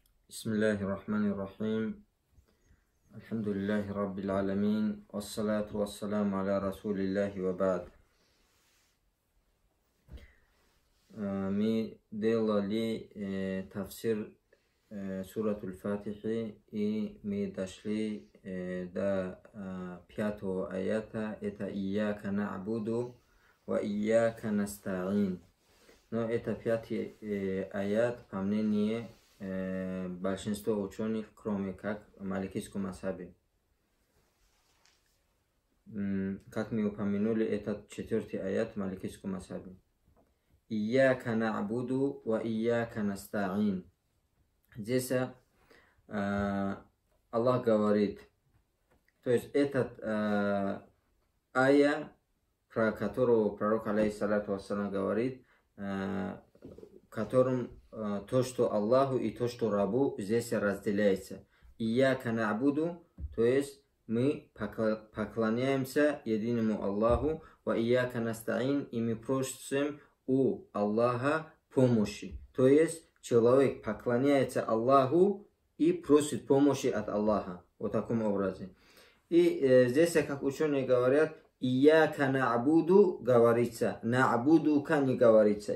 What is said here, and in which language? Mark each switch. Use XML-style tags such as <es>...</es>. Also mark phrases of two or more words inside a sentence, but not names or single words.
<ar>بسم الله الرحمن الرحيم. الحمد لله رب العالمين. والصلاة والسلام على رسول الله وبعد.</ar> <ru>Мы делали тафсир суратуль Фатихи, и мы дошли до 5-го аята.</ru> <ar>Это «إياك نعبد وإياك نستعين».</ar> <ru>Но это 5-й аят, по мнению большинства ученых, кроме как в маликийском мазхабе. Как мы упомянули, это 4-й аят в маликийском мазхабе.</ru> <ar>«إياك نعبد وإياك نستعين».</ar> <ru>Здесь Аллах говорит, то есть этот ая, про которого пророк</ru> <ar>عليه الصلاة والسلام</ar> <ru>говорит, которым то, что Аллаху и то, что рабу, здесь разделяется.</ru> <ar>إياك نعبد,</ar> <ru>то есть мы поклоняемся единому Аллаху,</ru> <ar>وإياك نستعين,</ar> <ru>и мы просим у Аллаха помощи. То есть человек поклоняется Аллаху и просит помощи от Аллаха. Вот в таком образе. И здесь, как ученые говорят,</ru> <ar>«إياك نعبد»</ar> <ru>говорится, «на'будука» не говорится.</ru>